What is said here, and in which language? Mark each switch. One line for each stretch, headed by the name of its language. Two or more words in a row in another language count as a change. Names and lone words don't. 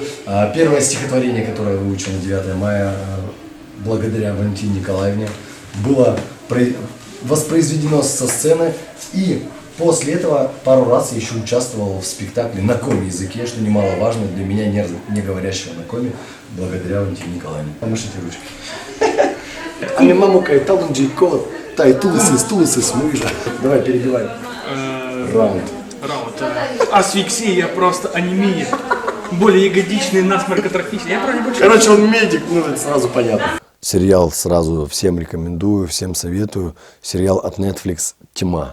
Russian: Первое стихотворение, которое я выучил на 9 мая, благодаря Валентине Николаевне, было воспроизведено со сцены. И после этого пару раз я еще участвовал в спектакле на коми-языке, что немаловажно для меня, не говорящего на коми, благодаря Валентине Николаевне. Помашите ручкой.
Komi: Ами маму кайталун джейкот, тай тулысы смыжа.
Russian: Давай, перебивай. Раунд. Асфиксия, просто анемия. Более ягодичный, насморк, атрофичный. Я правильно больше... Короче, он медик, ну это сразу понятно. Сериал сразу всем рекомендую, всем советую. Сериал от Netflix «Тьма».